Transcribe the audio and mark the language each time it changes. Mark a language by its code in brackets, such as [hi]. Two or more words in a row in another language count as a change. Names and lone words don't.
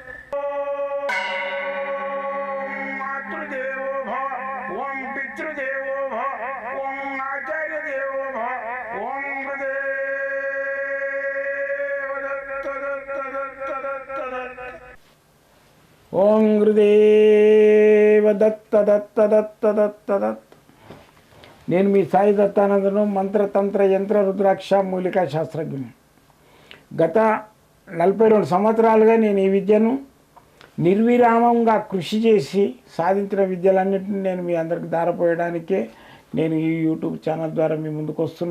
[sa] ओम मातृदेवो भव ओम पितृदेवो भव ओम आचार्य देवो भव ओम गुरुदेव दत्त दत्त दत्त दत्त दत्त ओम गुरुदेव दत्त दत्त दत्त दत्त दत्त [te] నేను మీ సాయి దత్తానందను మంత్రతంత్ర యంత్ర రుద్రాక్ష మూలికా శాస్త్రజ్ఞుని. గత 42 సంవత్సరాలుగా నేను ఈ విద్యను నిర్విరామంగా కృషి చేసి సాధించిన విద్యలన్నింటినీ నేను మీ అందరికి దారపోయడానికే నేను ఈ యూట్యూబ్ ఛానల్ ద్వారా మీ ముందుకు వస్తున్నా.